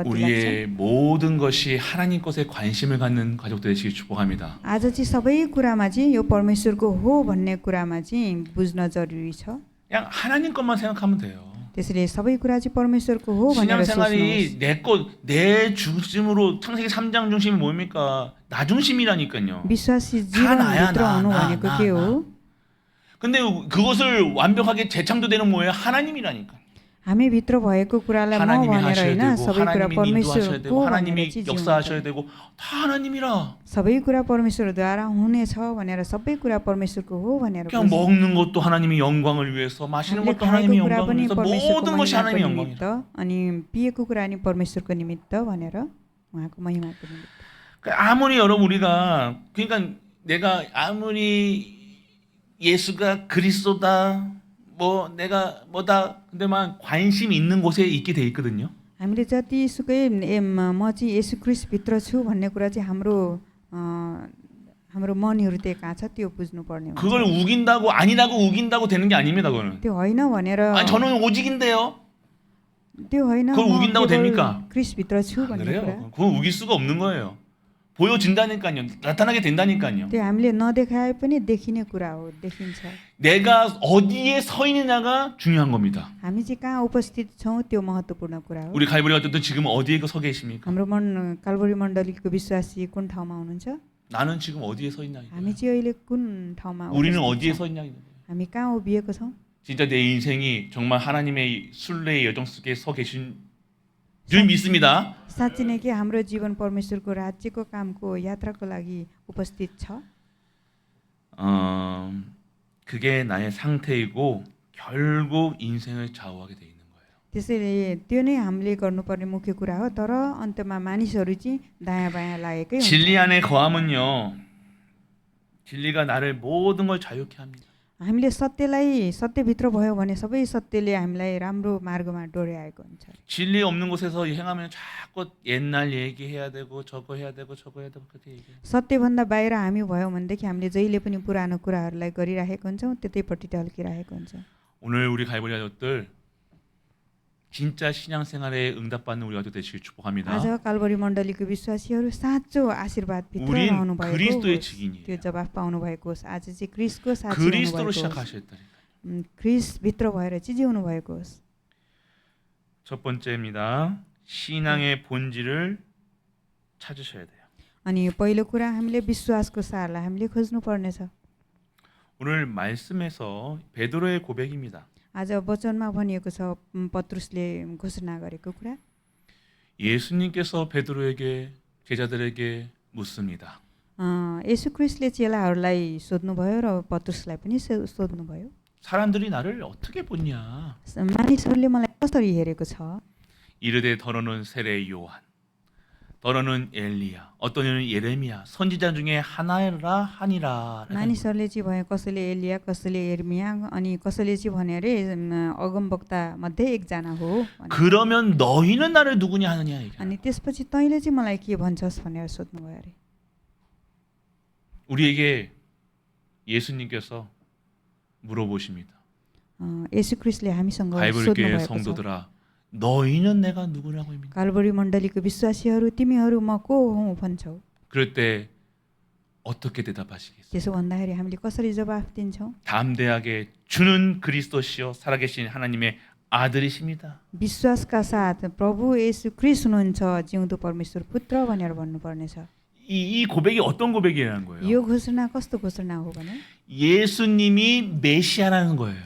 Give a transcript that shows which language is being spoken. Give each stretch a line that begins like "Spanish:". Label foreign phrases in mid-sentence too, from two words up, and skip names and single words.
Korean: 우리의 모든 것이 하나님 것에 관심을 갖는 가족 되시길 축복합니다.
Nepali: आज चाहिँ सबै कुरामा चाहिँ यो परमेश्वरको हो भन्ने कुरामा चाहिँ बुझ्न जरुरी छ।
Korean: 그냥 하나님 것만 생각하면 돼요.
Nepali: त्यसैले सबै कुरा चाहिँ परमेश्वरको हो भनेर सोच्नुहोस्।
Korean: 신앙생활이 내 중심으로 창세기 3장 중심이 뭡니까? 나 중심이라니까요.
Nepali: विश्वासी
Korean: 다 나야,
Nepali: जीवनभित्र हुनु
Korean: 나,
Nepali: भनेको
Korean: 나,
Nepali: के
Korean: 나.
Nepali: हो?
Korean: 근데 그것을 완벽하게 재창조되는 뭐예요? 하나님이라니까.
Nepali: हामी भित्र भएको कुरालाई म
Korean: 하나님이
Nepali: भनेर
Korean: 하셔야
Nepali: होइन
Korean: 되고
Nepali: सबै कुरा
Korean: 하나님이 인도하셔야 되고
Nepali: परमेश्वरको
Korean: 하나님이
Nepali: भनेर चाहिँ
Korean: 역사하셔야
Nepali: जिउनु
Korean: 되고 다 하나님이라.
Nepali: सबै कुरा परमेश्वरद्वारा हुनेछ भनेर सबै कुरा परमेश्वरको हो भनेर
Korean: 그냥
Nepali: बुझ्नु।
Korean: 먹는 것도 하나님의 영광을 위해서, 마시는
Nepali: हामीले
Korean: 것도 하나님의
Nepali: खाएको कुरा
Korean: 영광을
Nepali: पनि
Korean: 위해서,
Nepali: परमेश्वरको
Korean: 모든 것이
Nepali: महिमाको
Korean: 하나님의
Nepali: निमित्त
Korean: 영광이라.
Nepali: अनि पिएको कुरा नि परमेश्वरको निमित्त भनेर उहाँको महिमाको निमित्त।
Korean: 아무리 여러분 우리가 그러니까 내가 아무리 예수가 그리스도다 뭐 내가 뭐다 근데만 관심 있는 곳에 있게 돼 있거든요.
Nepali: हामीले जतिसुकै म चाहिँ येशू ख्रीष्ट भित्र छु भन्ने कुरा चाहिँ हाम्रो मनहरू त्यहाँ कहाँ छ त्यो बुझ्नुपर्ने हुन्छ।
Korean: 그걸 우긴다고 아니라고 우긴다고 되는 게 아닙니다. 그거는.
Nepali: त्यो होइन भनेर
Korean: 아니 저는 오직인데요.
Nepali: त्यो होइन
Korean: 그걸
Nepali: म
Korean: 우긴다고
Nepali: केवल
Korean: 됩니까?
Nepali: ख्रीष्ट भित्र छु
Korean: 안
Nepali: भन्ने कुरा
Korean: 그래요. 그건 우길 수가 없는 거예요. 보여진다니까요. 나타나게 된다니까요.
Nepali: त्यो हामीले नदेखाए पनि देखिने कुरा हो, देखिन्छ।
Korean: 내가 어디에 서 있느냐가 중요한 겁니다.
Nepali: हामी चाहिँ कहाँ उपस्थित छौँ त्यो महत्त्वपूर्ण कुरा हो।
Korean: 우리 갈보리 어쨌든 지금 어디에 서 계십니까?
Nepali: हाम्रो कालबरी मण्डलीको विश्वासी कुन ठाउँमा हुनुहुन्छ?
Korean: 나는 지금 어디에 서 있냐
Nepali: हामी
Korean: 이거예요.
Nepali: चाहिँ अहिले कुन ठाउँमा
Korean: 우리는
Nepali: उपस्थित
Korean: 어디에
Nepali: छौँ?
Korean: 서 있냐 이거예요.
Nepali: हामी कहाँ उभिएको छौँ?
Korean: 진짜 내 인생이 정말 하나님의 순례의 여정 속에 서 계신 줄 믿습니다.
Nepali: साँच्चै नै कि हाम्रो जीवन परमेश्वरको राज्यको कामको यात्राको लागि उपस्थित छ।
Korean: 그게 나의 상태이고 결국 인생을 좌우하게 돼 있는 거예요.
Nepali: त्यसैले त्यो नै हामीले गर्नुपर्ने मुख्य कुरा हो। तर अन्तमा मानिसहरू चाहिँ दायाँ बायाँ लागेकै हुन्छ।
Korean: 진리 안에 거하면요, 진리가 나를 모든 걸 자유케 합니다.
Nepali: हामीले सत्यभित्र भयो भने सबै सत्यले हामीलाई राम्रो मार्गमा डोर्याएको हुन्छ।
Korean: 진리 없는 곳에서 행하면 자꾸 옛날 얘기해야 되고 저거 해야 되고 저거 해야 되고 그렇게 얘기해요.
Nepali: सत्यभन्दा बाहिर हामी भयो भनेदेखि हामीले जहिले पनि पुरानो कुराहरूलाई गरिराखेको हुन्छौँ, त्यतैपट्टि ढल्किरहेको हुन्छ।
Korean: 오늘 우리 갈보리 가족들 진짜 신앙생활에 응답받는 우리 가족 되시길 축복합니다.
Nepali: आज कालबरी मण्डलीको विश्वासीहरू साँचो आशीर्वाद भित्र
Korean: 우린
Nepali: रहनु भएको
Korean: 그리스도의
Nepali: होस्।
Korean: 증인이에요.
Nepali: त्यो जवाफ पाउनु भएको होस्। आज चाहिँ क्रिस्टको साक्षी
Korean: 그리스도로
Nepali: हुनु भएको होस्।
Korean: 시작하셨다니까.
Nepali: क्रिस्ट भित्र भएर चाहिँ जिउनु भएको होस्।
Korean: 첫 번째입니다. 신앙의 본질을 찾으셔야 돼요.
Nepali: अनि पहिलो कुरा हामीले विश्वासको सारलाई हामीले खोज्नु पर्नेछ।
Korean: 오늘 말씀에서 베드로의 고백입니다.
Nepali: आज वचनमा भनिएको छ पत्रुसले घोषणा गरेको कुरा।
Korean: 예수님께서 베드로에게 제자들에게 묻습니다.
Nepali: येशू ख्रीष्टले चेलाहरूलाई सोध्नुभयो र पत्रुसलाई पनि सोध्नुभयो।
Korean: 사람들이 나를 어떻게 보냐?
Nepali: मानिसहरूले मलाई कसरी हेरेको छ?
Korean: 이르되 더러는 세례 요한, 더러는 엘리야, 어떤 이는 예레미야, 선지자 중에 하나라 하니라.
Nepali: मानिसहरूले चाहिँ भयो कसैले एलिया, कसैले एर्मिया, अनि कसैले चाहिँ भने अरे अगमवक्ता मध्ये एकजना हो।
Korean: 그러면 너희는 나를 누구냐 하느냐 이게.
Nepali: अनि त्यसपछि तैँले चाहिँ मलाई के भन्छस् भनेर सोध्नुभयो अरे।
Korean: 우리에게 예수님께서 물어보십니다.
Nepali: येशू ख्रीष्टले हामीसँग
Korean: 갈보리 교회
Nepali: सोध्नुभएको छ।
Korean: 성도들아, 너희는 내가 누구라고 합니까?
Nepali: कालबरी मण्डलीको विश्वासीहरू तिमीहरू म को हुँ भन्छौ?
Korean: 그럴 때 어떻게 대답하시겠어요?
Nepali: त्यसो भन्दाखेरि हामीले कसरी जवाफ दिन्छौँ?
Korean: 담대하게 주는 그리스도시요 살아계신 하나님의 아들이십니다.
Nepali: विश्वासका साथ प्रभु येशू ख्रीष्ट हुनुहुन्छ, जिउँदो परमेश्वर पुत्र भनेर भन्नुपर्नेछ।
Korean: 이 고백이 어떤 고백이라는 거예요?
Nepali: यो घोषणा कस्तो घोषणा हो भने
Korean: 예수님이 메시아라는 거예요.